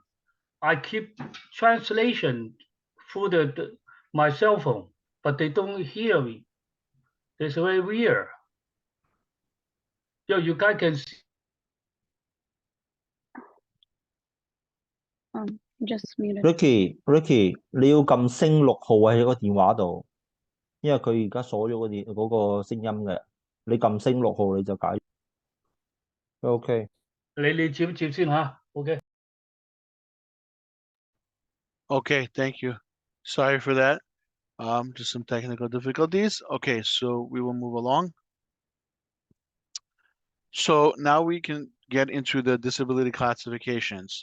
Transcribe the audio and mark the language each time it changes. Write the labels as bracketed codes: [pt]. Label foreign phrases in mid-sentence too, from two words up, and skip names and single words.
[en] I keep translation through my cell phone, but they don't hear me. It's very weird. You guys can see. Just muted. Ricky， [yue] 你要撳星6號喺個電話度，因為佢而家鎖咗嗰個聲音嘅。你撳星6號你就解。OK。你接先吓 ，OK。 [en] Okay, thank you. Sorry for that. Just some technical difficulties. Okay, so we will move along. So now we can get into the disability classifications.